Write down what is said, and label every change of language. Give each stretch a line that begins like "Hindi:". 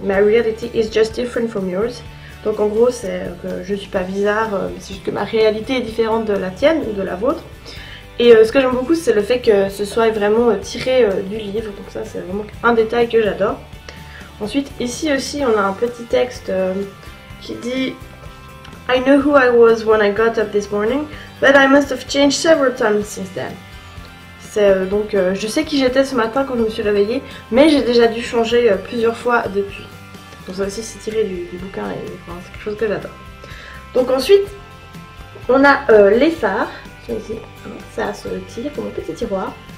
English: My reality is just different from yours.
French: Donc en gros, c'est que je suis pas bizarre, c'est juste que ma réalité est différente de la tienne ou de la vôtre. Et ce que j'aime beaucoup, c'est le fait que ce soit vraiment tiré du livre. Donc ça, c'est vraiment un détail que j'adore. Ensuite, ici aussi, on a un petit texte qui dit
English: I know who I was when I got up this morning, but I must have changed several times since then.
French: C'est donc je sais qui j'étais ce matin quand je me suis réveillée, mais j'ai déjà dû changer plusieurs fois depuis. Donc ça aussi c'est tiré du bouquin et enfin, c'est quelque chose que j'adore. Donc ensuite on a les phares, qui sont ici, ça se tire comme un petit tiroir.